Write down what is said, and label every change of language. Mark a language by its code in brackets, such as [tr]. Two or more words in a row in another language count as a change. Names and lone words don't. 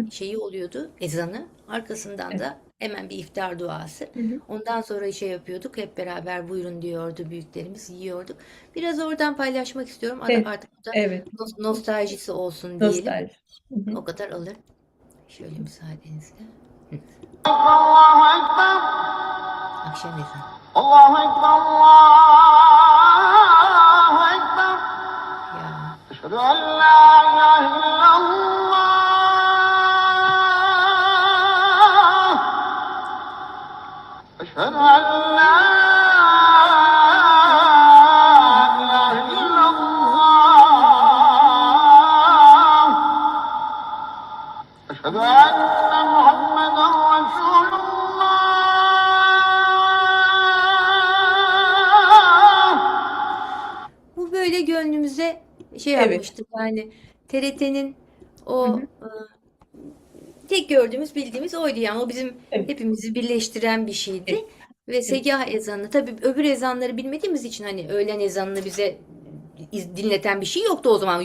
[tr] şeyi oluyordu, ezanı. Arkasından Evet. da hemen bir iftar duası. Hı hı. Ondan sonra şey yapıyorduk. Hep beraber buyurun diyordu büyüklerimiz, yiyorduk. Biraz oradan paylaşmak istiyorum. Evet. Artık bu da Evet. nostaljisi olsun diyelim. Nostalji. Hı hı. O kadar alır. Şöyle müsaadenizle. Hı. [ar] الله أكبر [tr] Akşam ezanı. [ar] الله أكبر الله أكبر [tr] Ya. [ar] أشهد أن لا إله إلا الله أشهد أن لا إله إلا الله أشهد أن محمدا رسول الله [tr] Bu böyle gönlümüze şey Evet. yapmıştı. Yani TRT'nin Hı o hı. tek gördüğümüz, bildiğimiz oydu yani. O bizim Evet. hepimizi birleştiren bir şeydi. Evet. Ve Evet. segah ezanı, tabii öbür ezanları bilmediğimiz için hani öğlen ezanını bize dinleten bir şey yoktu o zaman.